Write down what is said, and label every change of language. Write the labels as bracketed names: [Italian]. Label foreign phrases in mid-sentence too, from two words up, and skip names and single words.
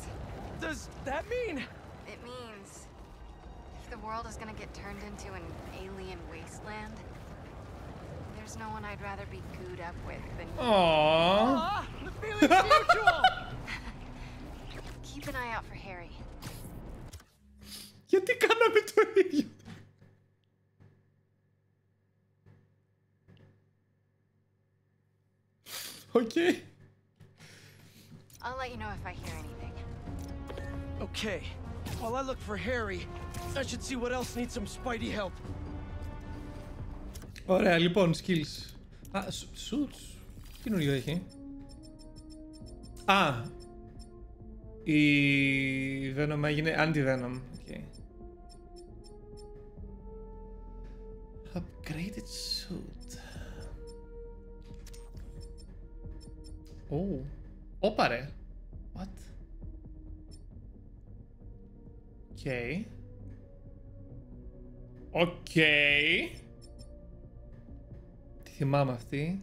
[English] Does that mean? It means if the world is gonna get turned into an alien wasteland, there's no one I'd rather be gooed up with than you. Aww. The feeling's mutual! Keep an eye out for Harry. [Greek] Γιατί κάναμε το ίδιο. [English] Okay. I'll let you know if I hear anything. Okay. While I look for Harry, I should see what else needs some Spidey help. [Greek] Ωραία, λοιπόν, skills. Α, suits. Τι καινούριο έχει. Α, η Venom έγινε anti-Venom. Okay. [English] Upgraded suit. Oh. [Greek] Όπα ρε. [English] What? Okay. [Greek] Okay. Τι θυμάμαι αυτή.